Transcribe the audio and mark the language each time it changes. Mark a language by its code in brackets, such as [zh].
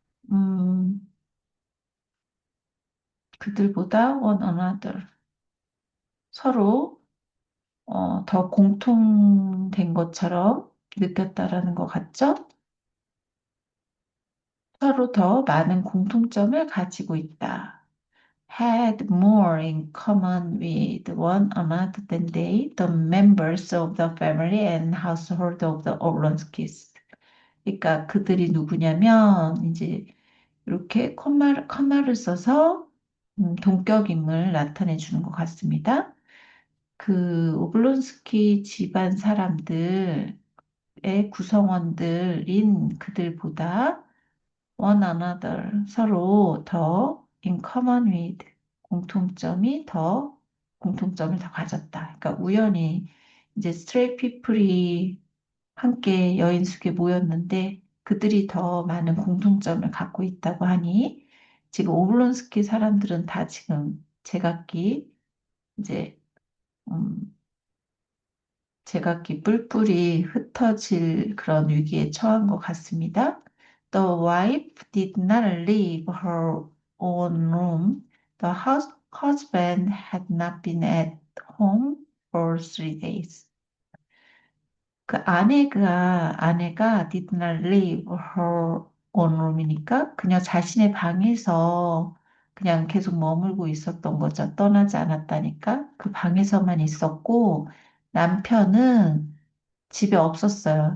[ko] 음, 그들보다 one another. 서로, 더 공통된 것처럼 느꼈다라는 것 같죠? 서로 더 많은 공통점을 가지고 있다. [en] had more in common with one another than they, the members of the family and household of the Oblonskis. [ko] 그러니까 그들이 누구냐면 이제 이렇게 컴마를 써서 동격임을 나타내 주는 것 같습니다. 그 오블론스키 집안 사람들의 구성원들인 그들보다 [en] one another [ko] 서로 더 [en] in common with [ko] 공통점을 더 가졌다. 그러니까 우연히 이제 스트레이트 피플이 함께 여인숙에 모였는데 그들이 더 많은 공통점을 갖고 있다고 하니 지금 오블론스키 사람들은 다 지금 제각기 이제 음, 제각기 뿔뿔이 흩어질 그런 위기에 처한 것 같습니다. [en] The wife did not leave her own room. The husband had not been at home for 3 days. [ko] 그 아내가 [en] did not leave her own room [ko] 이니까 그냥 자신의 방에서 그냥 계속 머물고 있었던 거죠. 떠나지 않았다니까. 그 방에서만 있었고 남편은 집에 없었어요.